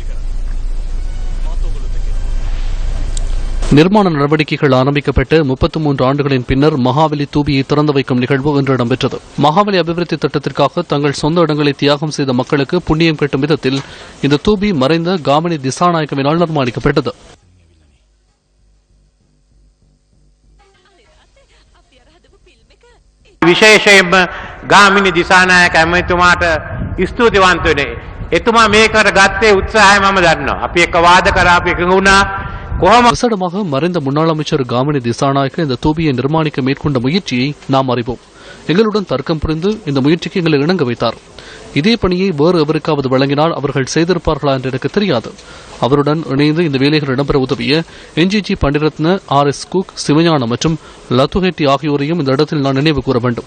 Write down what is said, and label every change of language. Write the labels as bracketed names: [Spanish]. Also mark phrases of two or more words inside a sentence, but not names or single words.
[Tamil] நிர்மாண நடவடிக்கைகள் ஆரம்பிக்கப்பட்டு 33 ஆண்டுகளின் பின்னர் மகாபலி தூபியை திறந்து வைக்கும் நிகழ்வு இன்று இடம்பெற்றது. மகாபலி அபிவிருத்தி திட்டத்திற்காக தங்கள் சொந்த இடங்களை தியாகம் செய்த மக்களுக்கு புண்ணியம் கட்டும் விதத்தில் இந்த தூபி மறைந்த காமினி திசாநாயக்கவினால் நிர்மாணிக்கப்பட்டது. [Sinhala] විශේෂයෙන්ම ගාමිණි දිසානායක ඇමතුමාට ස්තුතිවන්ත වෙන්නේ. එතුමා මේකට ගත්තේ උත්සාහය මම දන්නවා. අපි එක වාද කරා අපි එකඟ වුණා. [Tamil] விசேடமாக மறைந்த முன்னாள் அமைச்சர் காமினி திசாநாயக்க இந்த தூபியை நிர்மாணிக்க மேற்கொண்ட முயற்சியை நாம் அறிவோம். எங்களுடன் தர்க்கம் புரிந்து இந்த முயற்சிக்கு எங்களை இணங்க வைத்தார். இதே பணியை வேறு எவருக்காவது வழங்கினால் அவர்கள் செய்திருப்பார்களா என்று எனக்கு தெரியாது. அவருடன் இணைந்து இந்த வேலைகள் இடம்பெற உதவிய என்ஜிஜி பண்டிரத்ன, RS குக், சிவஞானம் மற்றும் லத்துஹெட்டி ஆகியோரையும் இந்த இடத்தில் நான் நினைவு கூற வேண்டும்.